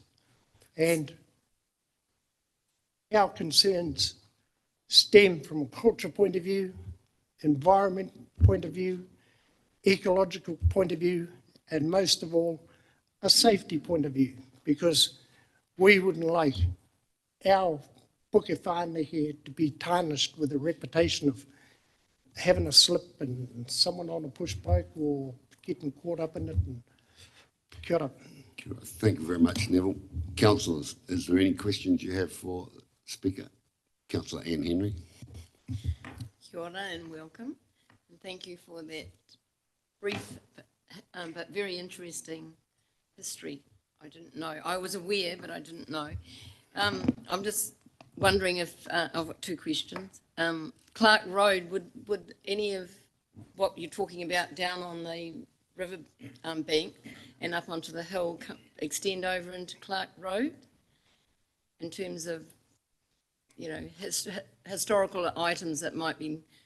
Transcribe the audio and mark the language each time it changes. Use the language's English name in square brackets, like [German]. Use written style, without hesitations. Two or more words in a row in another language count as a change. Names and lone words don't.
[English] And our concerns stem from a culture point of view, environment point of view, ecological point of view, and most of all, a safety point of view, because we wouldn't like our [Māori] puke whāneke [English] to be tarnished with a reputation of having a slip and someone on a push bike or getting caught up in it. [Māori] And kia ora. [English] Thank you very much, Neville. Councillors, is there any questions you have for the Speaker? Councillor Anne Henry. [Māori] Kia ora [English] and welcome. And thank you for that brief but very interesting history. I didn't know. I was aware, but I didn't know. I'm just wondering if, I've got two questions. Clark Road, would any of what you're talking about down on the river bank and up onto the hill extend over into Clark Road in terms of, historical items that might be...